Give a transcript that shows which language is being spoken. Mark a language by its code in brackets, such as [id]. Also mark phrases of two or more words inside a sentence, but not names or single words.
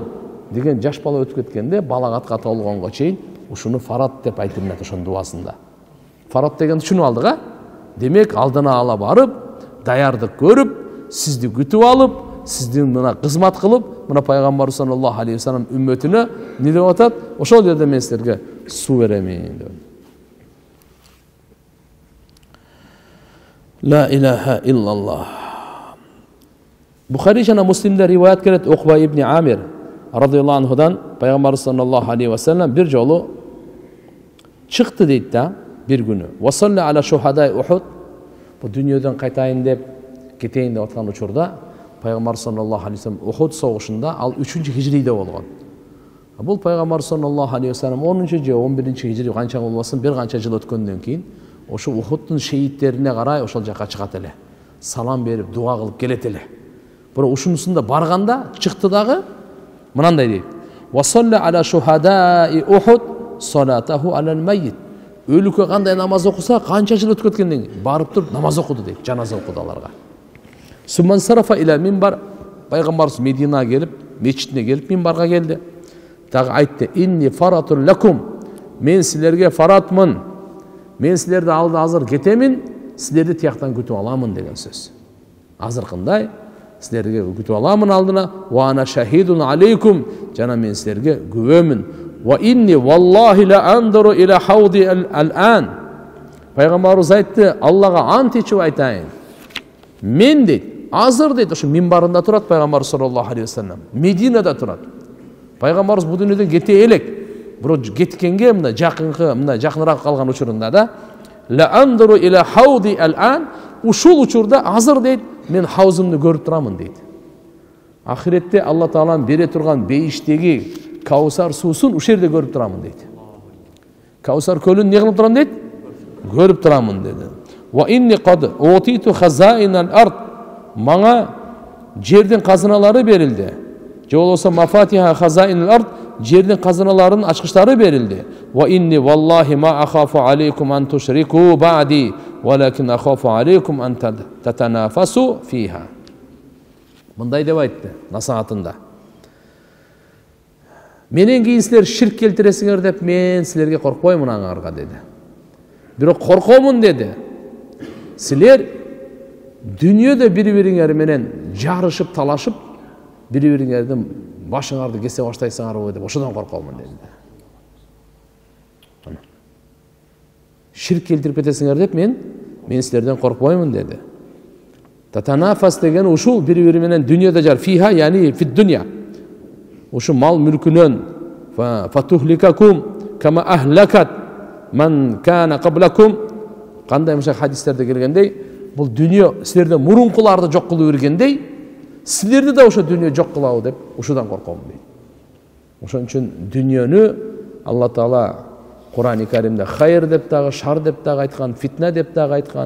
[ky] Деген жаш бала өтүп кеткенде балагатка толгонго чейин ушуну фарат деп айтылат ошонун дуасында. Фарат деген түшүнүп алдык, Демек алдына ала барып, даярдык көрүп, сизди күтүп алып, сиздин мына кызмат кылып, мына пайгамбар [ar] صلى الله عليه وسلم [ky] үммөтүнө не деп атат? Ошол жерде мен силерге суу беремин деп. [ar] لا إله إلا الله. [ky] Бухари жана Муслимде риваят келет, Уқба ибн Амир [ar] رضي الله عنه [ky] пайгамбар [ar] صلى الله عليه وسلم [ky] бир жолу чыкты дейт да, бир күнү. [ar] وصلى على شهداء أحد. [ky] Бу дүйнөдөн кайтайын деп, кетейин деп аткан учурда пайгамбар [ar] صلى الله عليه وسلم [ky] Ухуд согушунда ал 3-чү хижриде болгон. Бул пайгамбар [ar] صلى الله عليه وسلم [ky] 10-чы же 11-чи хижри канча болбосун, бир канча жыл өткөндөн кийин ошо Ухудтун шеиттерине карай ошол жака чыгат эле. Салам берип, дуа кылып келет эле. Бирок ушунусунда барганда чыкты дагы мынандай дейт. [ar] وصلى على شهداء أحد صلاته على الميت. [ky] Өлүккө кандай намаз окуса, канча жыл өтүп кеткенден кийин барып туруп намаз окуду дейт, жаназа окуду аларга. [ar] ثم انصرف إلى المنبر, [ky] пайгамбарыбыз Мединага келип, мечитине келип минбарга келди. Дагы айтты: [ar] "إني فرط لكم." [ky] Мен силерге фаратмын. Мен силерди алда азыр кетемин, силерди тияктан күтүп аламын деген сөз. Азыркындай силерге күтүп аламын алдына. [ar] وأنا شهيد عليكم. [ky] Жана мен силерге күбөмүн. [ar] وإني والله لأنظر إلى حوضي الآن. [ky] Пайгамбарыбыз айтты, Аллага ант ичип айтайын. Мен дейт, азыр дейт, ошо минбарында турат пайгамбар [ar] صلى الله عليه وسلم. [ky] Мединада турат. Пайгамбарыбыз бу дүйнөдөн кете элек. Бирок кеткенге мына жакыныраак калган учурунда да [ar] لأنظر إلى حوضي الآن, [ky] ушул учурда азыр дейт, мен хаузымды көрүп турамын дейт. Ахиретте Алла Тааланын бере турган бейиштеги Каусар суусун ушул жерде көрүп турамын дейт. Каусар көлүн не кылып турам дейт? Көрүп турамын деди. [ar] وإني قد أعطيت خزائن الأرض. [ky] Мага жердин казыналары берилди. Же болбосо [ar] مفاتيح خزائن الأرض, [ky] жердин казыналарынын ачкычтары берилди. [ar] وإني والله ما أخاف عليكم أن تشركوا بعدي. ولكن أخاف عليكم أن تتنافسوا فيها. [ky] Мындай деп айтты насаатында. Менен кийин силер ширк келтиресиңер деп мен силерге коркпоймун аңарга деди. Бирок коркомун деди. Силер дүниеде бири-бириңер менен жарышып, талашып, бири-бириңердин башыңарды кесе баштайсыңарбы деп ошодон коркомун деди. Ширк келтирип кетесиңер деп мен силерден коркпоймун деди. Татанафас деген ушул бири-бири менен дүниеде жар фиха, яни фит дүния. Ушу мал мүлкүнөн [ar] فتهلككم كما أهلكت من كان قبلكم. [ky] Кандай мышак хадистерде келгендей, бул дүние силерден мурункуларды жок кылып бергендей, силерди да ошо дүние жок кылабы деп ушудан корком дейт. Ошон үчүн дүниөнү Алла Таала Кур'ан-ы Каримде хайр деп дагы, шар деп дагы айткан, фитна деп дагы айткан.